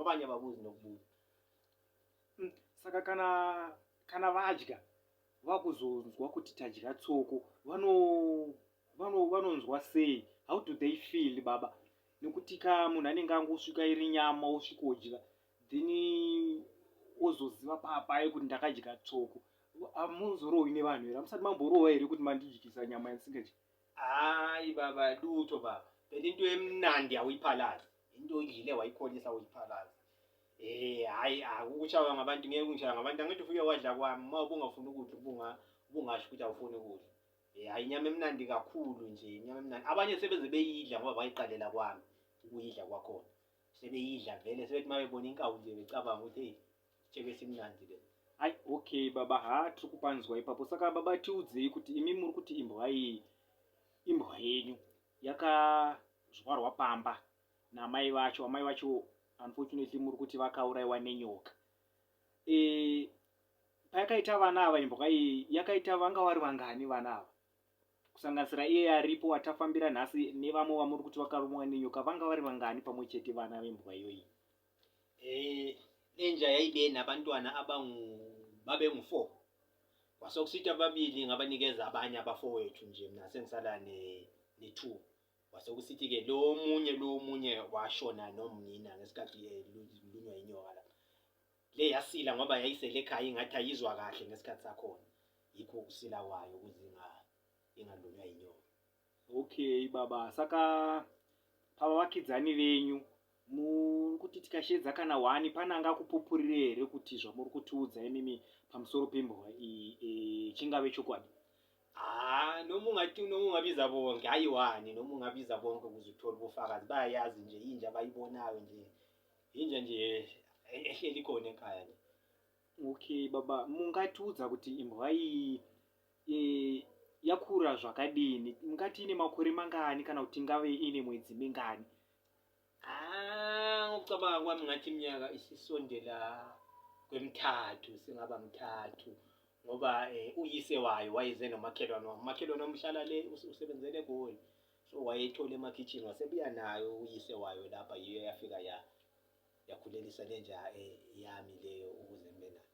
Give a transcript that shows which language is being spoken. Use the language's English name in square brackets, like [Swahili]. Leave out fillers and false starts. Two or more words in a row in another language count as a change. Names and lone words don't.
[North Ndebele] Abanye ababuzi nokubuza. [Shona] Saka kana vadya vakuzonzwa kuti tadya tsoko vanonzwa sei? [English] How do they feel baba? [Shona] Nekuti munhu anenge angosvika iri nyama osvikodya then ozoziva papai kuti ndakadya tsoko. Hamuzorohwi nevanhu here? Hamusati mamborohwa here kuti mandidyisa nyama yandisingadyi? [North Ndebele] Hayi baba lutho baba. Phela into emnandi awuyiphalazi. Into oyidlile wayikholisa uyiphalazi. Hayi ukushaywa ngabantu ngeke ungishaya ngabantu. Angithi ufike wadla kwami uma ubungafuni ukudla ubungasho ukuthi awufuni ukudla. Hayi inyama emnandi kakhulu nje, inyama emnandi. Abanye sebeze beyidla ngoba bayiqalela kwami ukuyidla kwakhona. Sebeyidla vele sebethi mabebona inkawu nje becabanga ukuthi hey chebe simnandi le. [Shona] Hayi okay baba, tiri kupanzwa ipapo. Saka baba tiudzei kuti imi muri kuti imbwa yenyu yakazvarwa pamba namai vacho. Amai vacho unfortunately muri kuti vakaurayiwa nenyoka. Payakaita vana ava imbwa iyi yakaita vanga vari vangani vana ava? Kusanganisira iye aripo atafambira nhasi nevamwe vamuri kuti vakarumwa nenyoka, vanga vari vangani pamwe chete vana vembwa iyoyi? [North Ndebele] Lenja yayibe nabantwana babengu-4. Kwasokusithi ababili ngabanikeza abanye abafowethu nje, mina sengisala ne-2. Kwasokusithi-ke lo munye washona nomnina ngesikhathi lunywa inyoka la. Le yasila ngoba yayisele ekhaya ingathi ayizwa kahle ngesikhathi sakhona. Yikho ukusila kwayo ukuze ingalunywa inyoka. [Shona] Okay baba, saka pava vakidzani venyu muri kuti tikashedza kana 1 pane angakupupurire here kuti zvamuri kutiudza imimi pamusoro pembwa iyi chingave chokwadi? [North Ndebele] Noma ungabiza bonke, hayi 1, noma ungabiza bonke ukuze uthole ubufakazi. Bayayazi nje inja abayibonayo nje. Inja nje ehleli khona ekhaya nje. [Shona] Okay baba, mungatiudza kuti imbwa iyi yakura zvakadini? Mungati ine makore mangani kana kuti ingave ine mwedzi mingani? [North Ndebele] Ngokucabanga kwami ngathi iminyaka isisondela kwemi-3, singaba m3 ngoba uyise wayo wayeze nomakhelwane omhlala le usebenzele eGoli. So wayethola emakhitchini wasebuya nayo uyise wayo lapha, yiyo yafika yakhulelisa lenja yami leyo ukuze ngibe nayo.